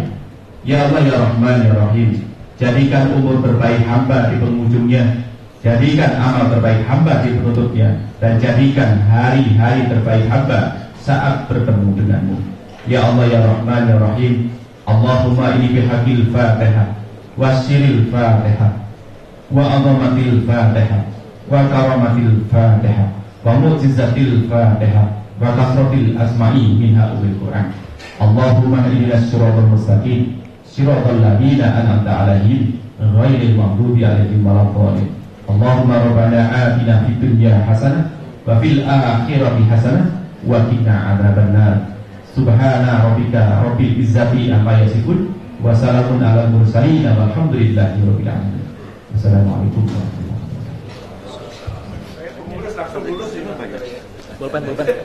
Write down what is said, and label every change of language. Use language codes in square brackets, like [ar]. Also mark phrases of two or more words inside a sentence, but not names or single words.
[ar] يا الله يا رحمن يا رحيم, [id] jadikan umur terbaik hamba di penghujungnya, jadikan amal terbaik hamba di penutupnya, dan jadikan hari-hari terbaik hamba saat bertemu denganmu. [ar] يا الله يا رحمن يا رحيم، اللهم إني بحق الفاتحة وسر الفاتحة وعظمة الفاتحة وكرامة الفاتحة ومعجزة الفاتحة وكثرة الأسماء منها أم القرآن. اللهم اهدنا الصراط المستقيم صراط الذين أنعمت عليهم غير المغضوب عليهم ولا الضالين. اللهم ربنا آتنا في الدنيا حسنة وفي الآخرة حسنة وقنا عذاب النار. سبحان ربك رب العزة عما يصفون وسلام على المرسلين والحمد لله رب العالمين. السلام عليكم ورحمة الله wabarakatuh.